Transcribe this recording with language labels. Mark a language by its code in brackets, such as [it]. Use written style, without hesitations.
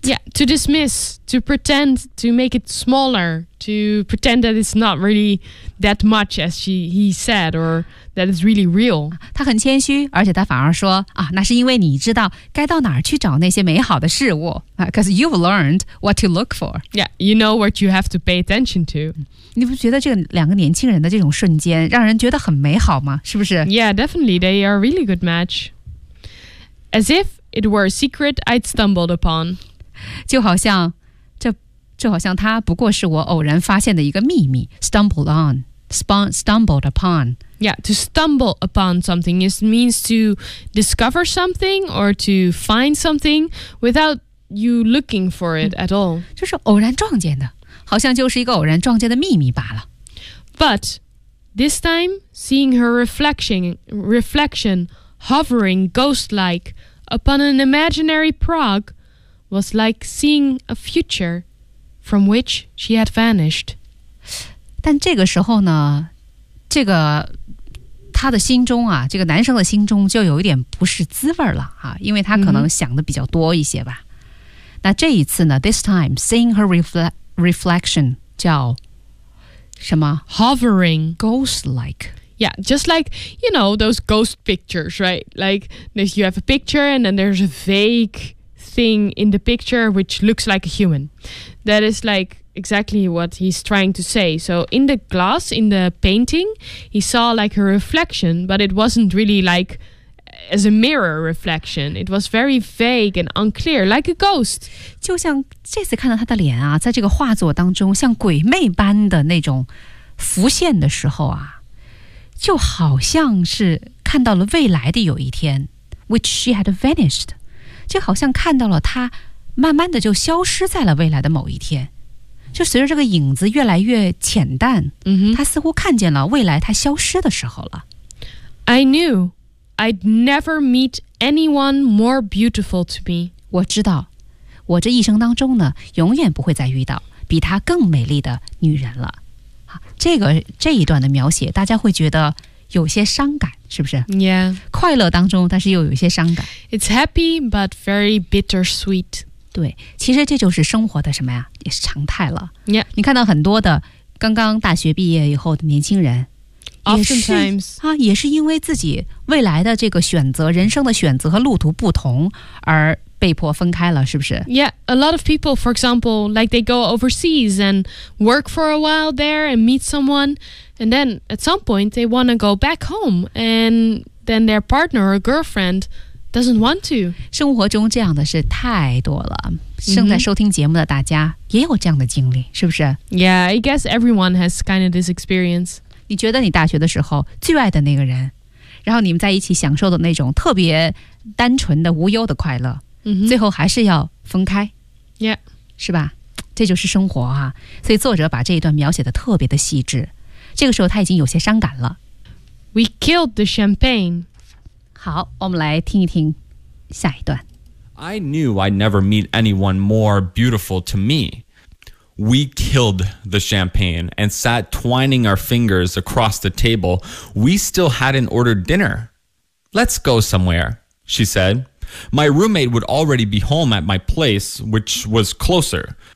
[en] Yeah, to dismiss, to pretend, to make it smaller, to pretend that it's not really that much as he said, or that it's really real. [zh] 他很谦虚，而且他反而说啊，那是因为你知道该到哪儿去找那些美好的事物啊 ， [en] because you've learned what to look for. Yeah, you know what you have to pay attention to. [zh] 你不觉得这个两个年轻人的这种瞬间让人觉得很美好吗？是不是 [en] ？Yeah, definitely. They are a really good match. As if it were a secret I'd stumbled upon. [zh] 就好像这好像它不过是我偶然发现的一个秘密。 [en] Stumbled on, stumbled upon. Yeah, to stumble upon something is means to discover something or to find something without you looking for it at all. [zh] 就是偶然撞见的。好像就是一个偶然撞见的秘密罢了。 [en] But this time, seeing her reflection hovering ghost-like upon an imaginary Prague was like seeing a future from which she had vanished. [zh] 但这个时候呢，这个他的心中啊，这个男生的心中就有一点不是滋味了啊，因为他可能想的比较多一些吧。 Mm-hmm. 那这一次呢 ， [en] this time seeing her reflection [zh] 叫什么 [en] hovering ghost like yeah just like you know those ghost pictures right like if you have a picture and then there's a vague thing in the picture which looks like a human that is like exactly what he's trying to say so in the glass in the painting he saw like a reflection but it wasn't really likeAs a mirror reflection, it was very vague and unclear, like a ghost. [zh] 就像这次看到他的脸啊，在这个画作当中，像鬼魅般的那种浮现的时候啊，就好像是看到了未来的有一天 ， [en] which she had vanished. [zh] 就好像看到了他慢慢的就消失在了未来的某一天。就随着这个影子越来越浅淡、 mm-hmm. 他似乎看见了未来他消失的时候了。 [en] I knew I'd never meet anyone more beautiful to me. [zh] 我知道我这一生当中呢永远不会再遇到比她更美丽的女人了。这一段的描写大家会觉得有些伤感是不是 [en] Yeah. [zh] 快乐当中但是又有些伤感。 [en] It's happy but very bittersweet. [zh] 对，其实这就是生活的什么呀，也是常态了。 [en] Yeah. [zh] 你看到很多的刚刚大学毕业以后的年轻人 [en] ，Oftentimes, [zh] 也是因为自己未来的这个选择，人生的选择和路途不同而被迫分开了，是不是 [en] ？Yeah, a lot of people, for example, like they go overseas and work for a while there and meet someone, and then at some point they want to go back home, and then their partner or girlfriend. Doesn't want to. [zh] 生活中这样的事太多了。正在收听节目的大家也有这样的经历，是不是 [en] ？Yeah, I guess everyone has kind of this experience. [zh] 你觉得你大学的时候最爱的那个人，然后你们在一起享受的那种特别单纯的无忧的快乐，最后还是要分开 [en] ，Yeah， [zh] 是吧？这就是生活啊。所以作者把这一段描写的特别的细致。这个时候他已经有些伤感了。 [en] We killed the champagne. [zh] 好，我们来听一听下一段。 [en] I knew I'd never meet anyone more beautiful to me. We killed the champagne and sat twining our fingers across the table. We still hadn't ordered dinner. Let's go somewhere, she said. My roommate would already be home at my place, which was closer.